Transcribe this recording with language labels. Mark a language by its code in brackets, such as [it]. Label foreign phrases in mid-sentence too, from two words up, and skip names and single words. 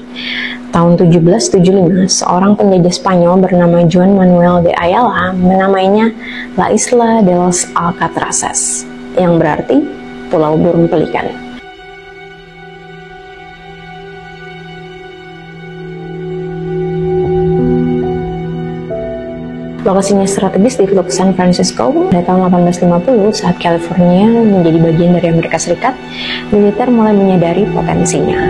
[id] Tahun 1775, seorang penjajah Spanyol bernama Juan Manuel de Ayala menamainya La Isla de los Alcatrazes, yang berarti Pulau Burung Pelikan. Lokasinya strategis di Teluk San Francisco. Pada tahun 1850, saat California menjadi bagian dari Amerika Serikat, militer mulai menyadari potensinya.